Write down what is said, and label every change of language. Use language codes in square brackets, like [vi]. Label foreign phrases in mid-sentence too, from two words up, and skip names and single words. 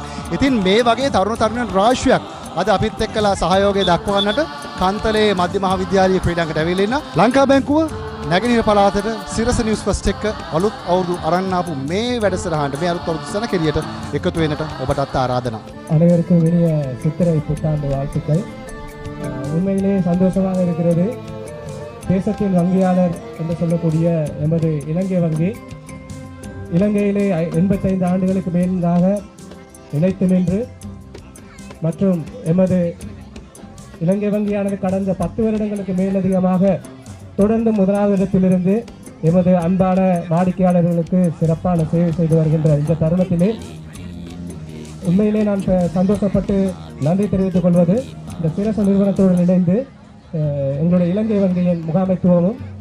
[si] ඉතින් මේ වගේ තරුණ තරුණියන් රාශියක් අද අපිත් එක්කලා සහයෝගය දක්වන්නට කන්තලේ මධ්‍ය මහාවිද්‍යාලීය ක්‍රීඩාංගණයට ඇවිල්ලා ඉන්න ලංකා බැංකුව නැගෙනහිර පළාතට සිරස නිවුස් ෆස්ට් එක්ක අලුත් අවුරුදු අරන් ආපු මේ වැඩසටහනට මේ අලුත් අවුරුදු සැනකෙළියට එකතු වෙන්නට ඔබටත් ஆராதனா. [ta] அனைவருக்கும் இனிய சித்திரை புத்தாண்டு வாழ்த்துக்கள். உண்மையிலேயே சந்தோஷமாக இருக்கிறது. தேசத்தின் வங்கியாளர் என்று சொல்லக்கூடிய எமது இலங்கை வங்கி இலங்கையிலே 85 ஆண்டுகளுக்கு மேலாக நிலைத்து நின்று மற்றும் எமது இலங்கை வங்கியானது கடந்த 10 வருடங்களுக்கு மேலதிகமாக தொடர்ந்து முதலாவது இடத்திலிருந்து எமது அன்பான வாடிக்கையாளர்களுக்கு சிறப்பான சேவை செய்து வருகின்ற இந்த தருணத்திலே உண்மையிலே நான் சந்தோஷப்பட்டு நன்றி தெரிவித்துக் கொள்வது இந்த சிரச நிறுவனத்துடன் இணைந்து எங்களுடைய இலங்கை வங்கியின் முகாமைத்துவமும்